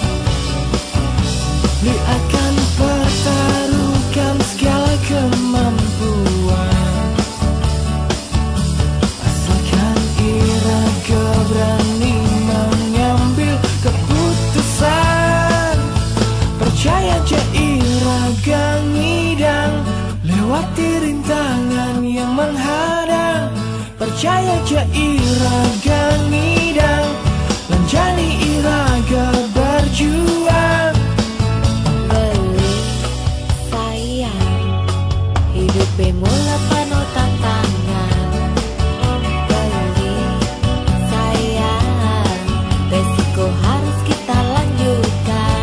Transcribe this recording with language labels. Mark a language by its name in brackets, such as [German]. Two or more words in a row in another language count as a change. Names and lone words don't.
[Indonesian] Li akan pertaruhkan segala kemampuan. Asalkan iraga berani mengambil keputusan. [Balinese] Percaya je iraga ngidang, [Indonesian] lewati rintangan yang menghadang. [Balinese] Percaya je iraga ngidang, lanjani iraga berjuang. [Indonesian] Beli sayang, hidup bermula penuh tantangan. Beli sayang, resiko harus kita lanjutkan.